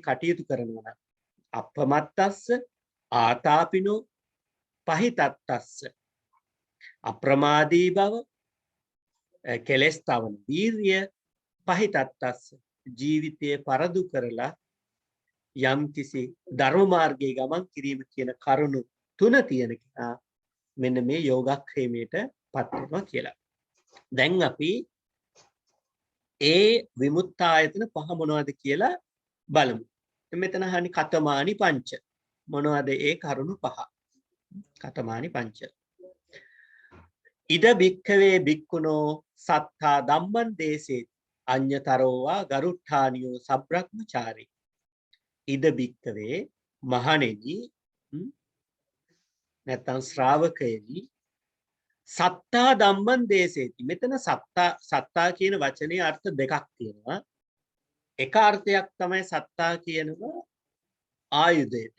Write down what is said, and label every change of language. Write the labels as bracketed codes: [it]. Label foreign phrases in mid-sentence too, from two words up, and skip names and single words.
[si] කටයුතු කරනවා නම් [pi] අපමත්තස්ස ආතාපිනෝ පහිතත්තස්ස [si] අප්‍රමාදී බව කෙලස් තවන වීර්ය පහිතත්තස්ස ජීවිතයේ පරදු කරලා යම් කිසි ධර්ම මාර්ගයේ ගමන් කිරීම කියන කරුණු තුන තියෙන කෙනා මෙන්න මේ යෝගක්ඛේමයට පත් වෙනවා කියලා. දැන් අපි ඒ විමුක්තායතන පහ මොනවද කියලා බලමු. මෙතන අහන්නේ [pi] කතමානි පංච. [si] මොනවද ඒ කරුණු පහ? [pi] කතමානි පංච. ඉද බික්ඛවේ බික්ඛුනෝ සත්තා ධම්මං දේසේ අඤ්ඤතරෝවා ගරුට්ඨානියෝ සබ්‍රක්‍මචාරී. ඉද බික්ඛවේ [si] මහණෙනි නැත්නම් ශ්‍රාවකයනි [pi] සත්තා ධම්මං දේසේති. [si] මෙතන සත්තා කියන වචනේ අර්ථ දෙකක් තියෙනවා. එක අර්ථයක් තමයි සත්තා කියනවා ආයුධයට.